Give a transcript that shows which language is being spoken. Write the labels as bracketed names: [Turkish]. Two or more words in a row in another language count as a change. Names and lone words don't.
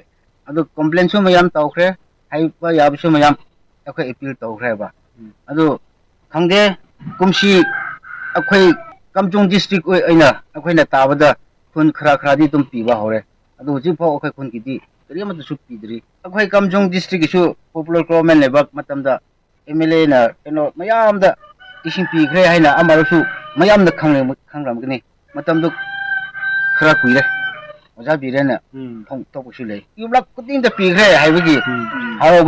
[Manipuri] अदु कंप्लेंट सु मयाम तौखरे हाइबा याबसु मयाम एखोइ अपील तौखरेबा अदु खंगे कुमसी अखोइ कमजों डिस्ट्रिक्ट ओइना अखोइना ताबदा खुन खरा खरादी तुम पीबा होरे अदु हुजि फो अखोइ खुन किदि करियम सु पीदरी अखोइ कमजों डिस्ट्रिक्ट सु [English] popular government [Manipuri] लेबक मतमदा एमएलए ना केनो मयाम दा इसिं पीखरे हाइना अमारसु मयाम दा खंगरामगनि मतमदु खरा कुइरे ओजा बिरेना फंथोकसु ले युब्ला कुतिंग दा पीखरे हाइबगी हारोबा